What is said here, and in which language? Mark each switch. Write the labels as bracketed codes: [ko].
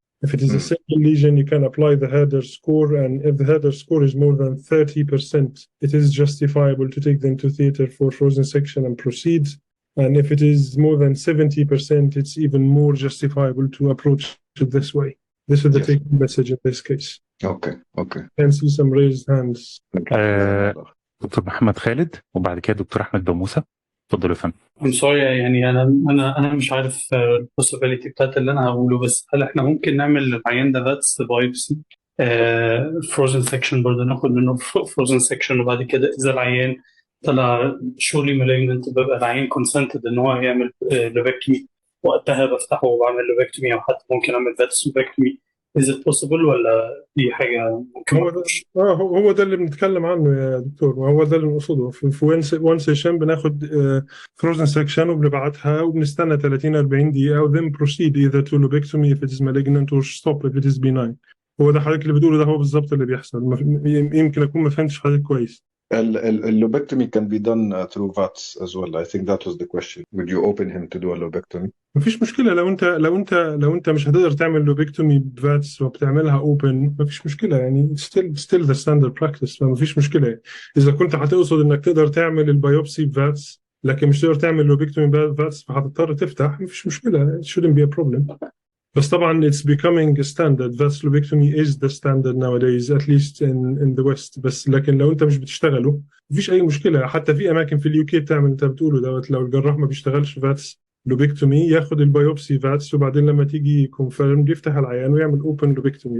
[en] If it is a single lesion, you can apply the Herder score, and if the Herder score is more than 30%, it is justifiable to take them to theater for frozen section and proceed. And if it is more than 70%, it's even more justifiable to approach it this way. This is the take-home message in this case. Okay. Can see some raised hands. [ar] دكتور محمد خالد وبعد كده دكتور احمد باموسة. اتفضلوا يا فندم. [en] I'm sorry [ar] يعني أنا مش عارف البوسيبيليتي بتاعت اللي أنا هقوله، بس هل إحنا ممكن نعمل للعيان ده فاتس بايوبسي فروزن سكشن برضه، ناخد منه فروزن سكشن، وبعد كده إذا العيان طلع شورلي مالجنت ببقى العيان كونسنتد إن هو يعمل لوبكتومي، وقتها بفتحه وبعمل لوبكتومي، أو حتى ممكن أعمل فاتس لوبكتومي. [en] Is it possible [ar] ولا دي حاجة ممكن؟ هو ده اللي بنتكلم عنه يا دكتور، وهو ده اللي نقصده. في وان سيشن بناخد فروزن سكشن وبنبعتها وبنستنى 30-40 دقيقة و [en] then proceed either to lobectomy if it is malignant or stop if it is benign. [ar] هو ده حضرتك اللي بتقوله، ده هو بالظبط اللي بيحصل. يمكن أكون ما فهمتش حضرتك كويس. [en] Lobectomy can be done through VATS as well. I think that was the question. Would you open him to do a lobectomy? [ar] مفيش مشكلة لو انت مش هتقدر تعمل لوبكتومي بفاتس وبتعملها اوبن، مفيش مشكلة يعني [en] still the standard practice، [ar] فمفيش مشكلة. إذا كنت هتقصد إنك تقدر تعمل البيوبسي بفاتس لكن مش تقدر تعمل لوبكتومي بفاتس فهتضطر تفتح، مفيش مشكلة. [en] It shouldn't be a problem. [ar] بس طبعا [en] it's becoming a standard. VATS lobectomy is the standard nowadays at least in the West. [ar] بس لكن لو انت مش بتشتغله مفيش أي مشكلة. حتى في أماكن في اليوكي بتعمل انت بتقوله دوت، لو الجراح ما بيشتغلش فاتس لوبكتومي ياخد البيوبسي فاتس وبعدين لما تيجي كونفيرم يفتح العيان ويعمل اوبن لوبكتومي.